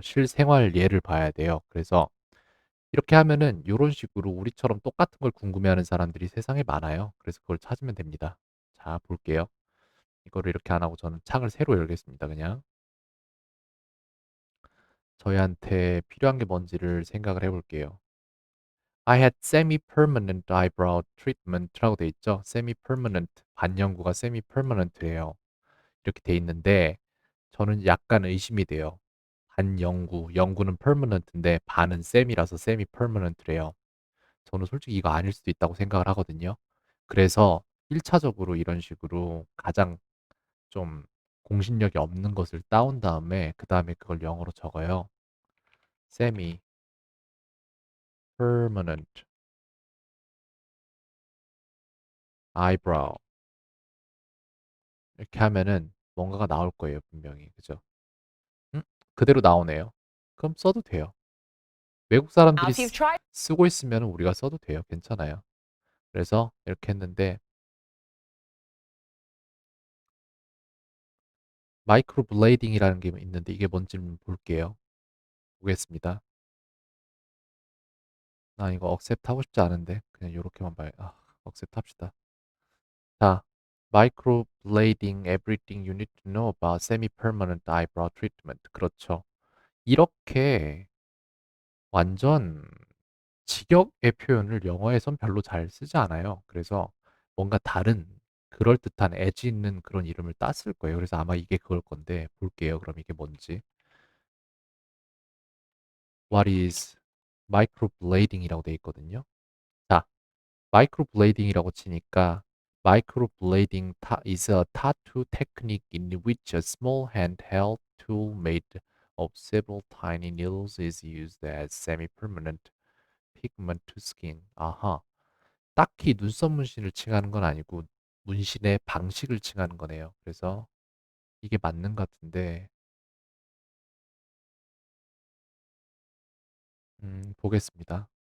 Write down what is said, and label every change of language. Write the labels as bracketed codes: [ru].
[ko] 실생활 예를 봐야 돼요. 그래서 이렇게 하면은 요런 식으로 우리처럼 똑같은 걸 궁금해하는 사람들이 세상에 많아요. 그래서 그걸 찾으면 됩니다. 자, 볼게요. 이거를 이렇게 안 하고 저는 창을 새로 열겠습니다. 그냥 저희한테 필요한 게 뭔지를 생각을 해볼게요. [en] I had semi-permanent eyebrow treatment [ko] 라고 돼 있죠. semi-permanent 반영구가 semi-permanent예요. 이렇게 돼 있는데 저는 약간 의심이 돼요. 반영구, 영구는 permanent인데 반은 semi라서 semi-permanent래요. 저는 솔직히 이거 아닐 수도 있다고 생각을 하거든요. 그래서 1차적으로 이런 식으로 가장 좀 공신력이 없는 것을 따온 다음에 그다음에 그걸 영어로 적어요. semi permanent eyebrow 이렇게 하면은 뭔가가 나올 거예요, 분명히. 그죠? 음? 그대로 나오네요. 그럼 써도 돼요. 외국 [en] Now, [ko] 사람들이 [en] if you've tried [ko] 쓰고 있으면 우리가 써도 돼요. 괜찮아요. 그래서 이렇게 했는데 마이크로 블레이딩이라는 게 있는데 이게 뭔지 볼게요. 보겠습니다. 나 이거 억셉트 하고 싶지 않은데 그냥 요렇게만 봐요. 억셉트 합시다. [en] 자, microblading everything you need to know about semi-permanent eyebrow treatment. [ko] 그렇죠. 이렇게 완전 직역의 표현을 영어에선 별로 잘 쓰지 않아요. 그래서 뭔가 다른 그럴듯한 에지 있는 그런 이름을 땄을 거예요. 그래서 아마 이게 그걸 건데 볼게요. 그럼 이게 뭔지. [en] What is microblading [ko] 이라고 돼 있거든요. 자, 마이크로블레이딩이라고 치니까 [en] 마이크로블레이딩 is a tattoo technique in which a small handheld tool made of several tiny needles is used as semi-permanent pigment to skin. [ko] 아하. 딱히 눈썹 문신을 칭하는 건 아니고 문신의 방식을 칭하는 거네요. 그래서 이게 맞는 것 같은데 보겠습니다.